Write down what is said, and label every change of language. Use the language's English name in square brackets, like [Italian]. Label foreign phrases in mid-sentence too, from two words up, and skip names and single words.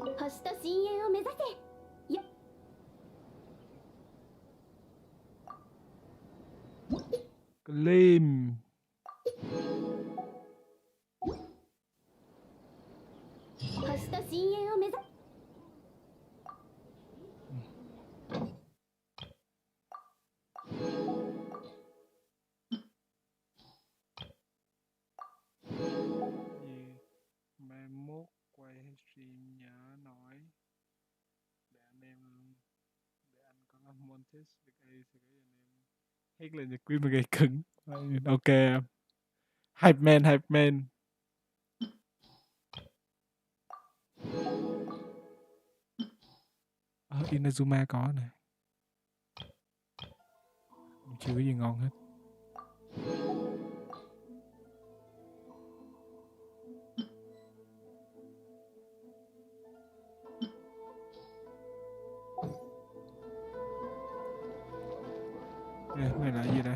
[Japanese] 星と深淵を目指せ。よ Claim. 星と深淵を目指せ。 [Vietnamese] Mai mốt quay stream nhớ nói để anh em để anh có làm montage được ai sẽ cái anh em hét lên nhật quy mà gây cứng. Ok em. [English] Hype man. [Vietnamese] Inazuma có nè. Chưa có gì ngon hết. Này là gì đây?